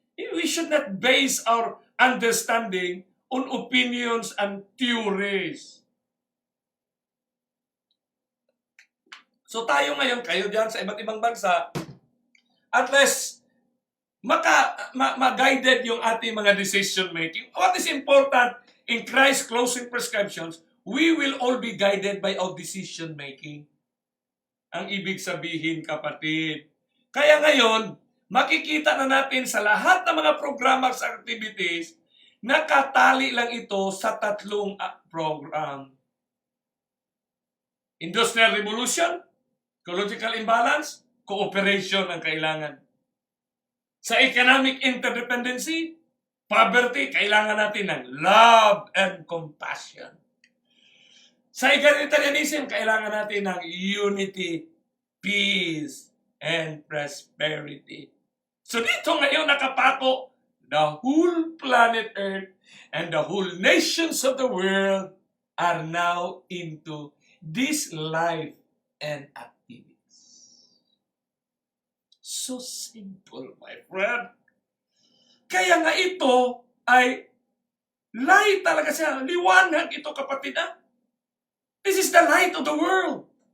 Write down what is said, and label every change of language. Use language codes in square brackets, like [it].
[en] We should not base our understanding on opinions and theories. [tl] So tayo ngayon, kayo dyan sa iba't ibang bansa, at least, ma-guided yung ating mga decision making. [en] What is important in Christ's closing prescriptions, we will all be guided by our decision making. [tl] Ang ibig sabihin, kapatid. Kaya ngayon, makikita na natin sa lahat ng mga programa sa activities, nakatali lang ito sa tatlong program. [en] Industrial Revolution, ecological imbalance, cooperation ang kailangan. Sa economic interdependency, poverty, kailangan natin ng love and compassion. Sa egalitarianism, kailangan natin ng unity, peace, and prosperity. [tl] So dito ngayon nakapako, [en] the whole planet Earth and the whole nations of the world are now into this life and activity. So simple, my friend. [tl] Kaya nga ito ay light talaga siya. Liwanag ito, kapatid. [en] This is the light of the world.